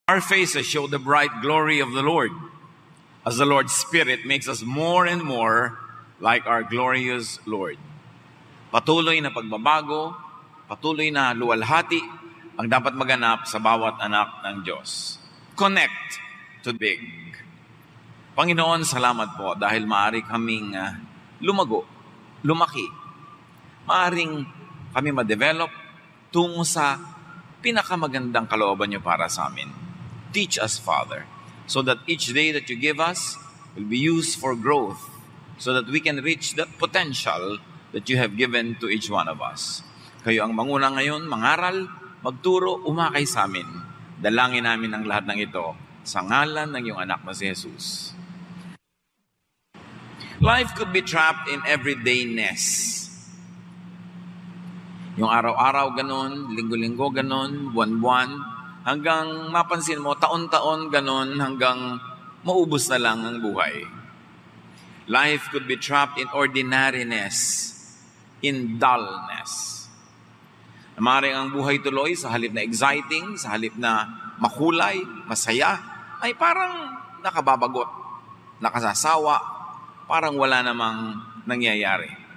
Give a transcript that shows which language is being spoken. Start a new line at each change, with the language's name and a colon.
English: Our faces show the bright glory of the Lord as the Lord's Spirit makes us more and more like our glorious Lord.
Filipino: Patuloy na pagbabago, patuloy na luwalhati ang dapat maganap sa bawat anak ng Diyos.
English: Connect to big.
Filipino: Panginoon, salamat po dahil maaari kaming lumago, lumaki. Maaring kami ma-develop tungo sa pinakamagandang kalooban niyo para sa amin.
English: Teach us, Father, so that each day that you give us will be used for growth, so that we can reach that potential that you have given to each one of us.
Filipino: Kayo ang manguna ngayon, mangaral, magturo, umakay sa amin. Dalangin namin ang lahat ng ito sa ngalan ng iyong anak na si Jesus.
English: Life could be trapped in everydayness.
Filipino: Yung araw-araw ganon, linggo-linggo ganon, buwan-buwan, hanggang mapansin mo, taon-taon ganon, hanggang maubos na lang ang buhay.
English: Life could be trapped in ordinariness, in dullness.
Filipino: Maaaring ang buhay tuloy sa halip na exciting, sa halip na makulay, masaya, ay parang nakababagot, nakasasawa, parang wala namang nangyayari.